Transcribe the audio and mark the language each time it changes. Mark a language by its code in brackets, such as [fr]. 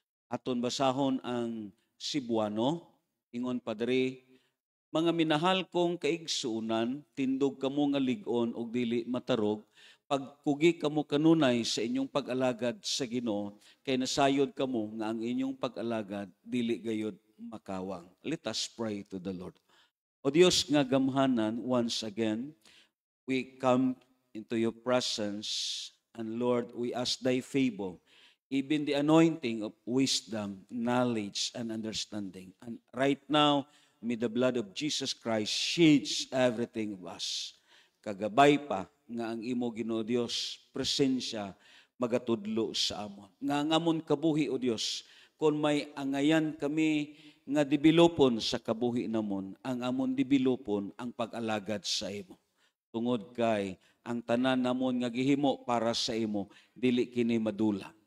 [ceb] Aton basahon ang Cebuano, ingon pa diri, mga minahal kong kaigsuunan, tindog kamo nga lig-on og dili matarog, pagkugi kamo kanunay sa inyong pag-alagad sa Ginoo, kay nasayod kamo nga ang inyong pag-alagad dili gayud makawang. [en] Let us pray to the Lord. [ceb] O Dios nga gamhanan, [en] once again, we come into your presence, and Lord, we ask thy favor, even the anointing of wisdom, knowledge, and understanding. And right now, may the blood of Jesus Christ shades everything of us. [ceb] Kagabay pa nga ang imo Ginoo Dios presensya magatudlo sa amon. Nga ang amon kabuhi o Dios, kung may angayan kami nga developon sa kabuhi namon, ang amon developon ang pag-alagad sa imo. Tungod kay ang tanan namon nga gihimo para sa imo, dili kini madula.